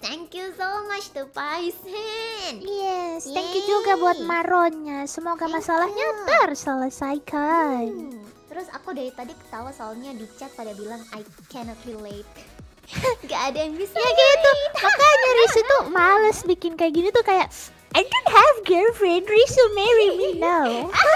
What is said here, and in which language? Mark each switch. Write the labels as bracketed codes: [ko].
[en] Thank you so much to Paisen. Yes, thank you [id] juga buat Maronnya. Semoga masalahnya terselesaikan. Terus aku dari tadi ketawa soalnya di chat pada bilang [en] I cannot relate. [id] Gak ada yang bisa. Ya gitu. Makanya Risu tuh males bikin kayak gini tuh, kayak [en] I don't have girlfriend, Risu marry me now.